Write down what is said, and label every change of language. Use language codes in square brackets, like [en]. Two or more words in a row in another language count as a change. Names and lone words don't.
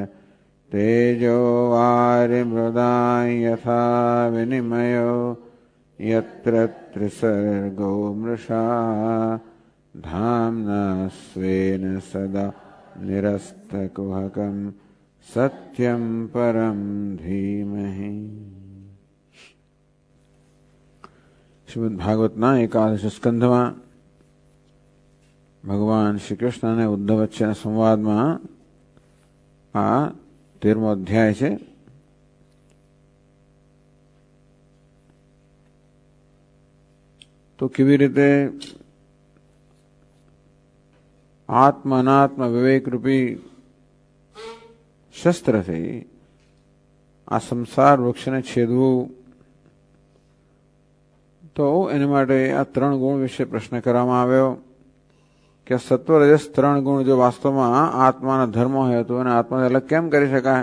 [sa] तेजो वारिमृदां यथा विनिमयो यत्र त्रिसर्गो मृषा धाम्ना स्वेन सदा निरस्तकुहकं सत्यं परं धीमहि। [gu] શ્રીમદ ભાગવતના 11 સ્કંધમાં ભગવાન શ્રી કૃષ્ણ અને ઉદ્ધવ વચ્ચેના સંવાદમાં આ 13મો અધ્યાય છે. તો કેવી રીતે આત્મ અનાત્મ વિવેક રૂપી શસ્ત્રથી આ સંસાર વૃક્ષને છેદવું, તો એના માટે આ 3 ગુણ વિશે પ્રશ્ન કરવામાં આવ્યો કે સત્વ રજસ 3 ગુણ જો વાસ્તવમાં આત્માના ધર્મ હોય તો એને આત્માને અલગ કેમ કરી શકાય?